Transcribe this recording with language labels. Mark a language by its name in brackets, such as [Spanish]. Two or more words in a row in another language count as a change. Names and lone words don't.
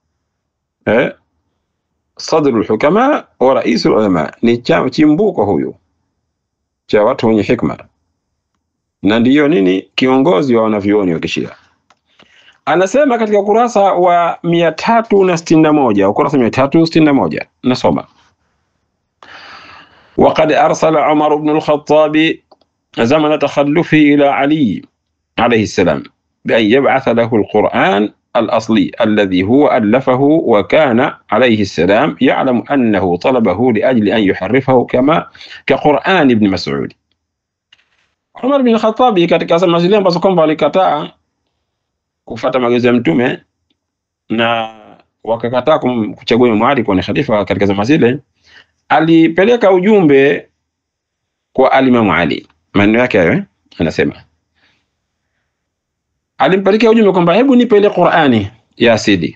[Arabic] صدر الحكماء ورئيس العلماء, [Swahili] ni chimbuko huyu cha watu wenye hikma. Na ndiyo nini? Kiongozi wa wanavyuoni wa Kishia. Anasema katika ukurasa wa 361, ukurasa 361 nasoma: [Arabic] وقد أرسل عمر بن الخطاب زمن تخلفه إلى علي عليه السلام بأن يبعث له القرآن الأصلي الذي هو ألفه، وكان عليه السلام يعلم أنه طلبه لأجل أن يحرفه كقرآن ابن مسعود. [Swahili] Umar bin Khattab katika zama zile ambazo kwamba walikataa kufuata maagizo ya mtume na wakakataa kuchagua Imam Ali kuwa ni khalifa katika zama zile, alipeleka ujumbe kwa Imam Ali. Maneno yake hayo anasema, alimpelekea ujumbe kwamba hebu nipe ile Qur'ani ya asili.